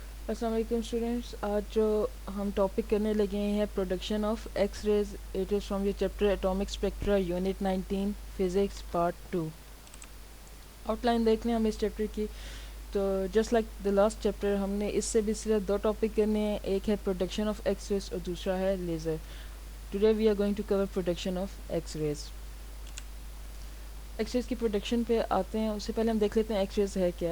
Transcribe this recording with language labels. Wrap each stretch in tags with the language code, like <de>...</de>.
<ur>السلام علیکم اسٹوڈینٹس. آج جو ہم ٹاپک کرنے لگے ہیں production of x raise.</ur> <en>It is from your chapter atomic spectra unit 19 physics part 2.</en> <ur>Out line دیکھ لیں ہم اس چیپٹر کی. تو</ur> <en>just like the last chapter</en> <ur>ہم نے اس سے بھی صرف دو ٹاپک کرنے ہیں. ایک ہے پروڈکشن آف ایکس ریز اور دوسرا ہے laser.</ur> <en>Today we are going to cover production of X rays.</en> <ur>X raise کی پروڈکشن پہ آتے ہیں. اس سے پہلے ہم دیکھ لیتے ہیں ایکس ریز ہے کیا.</ur>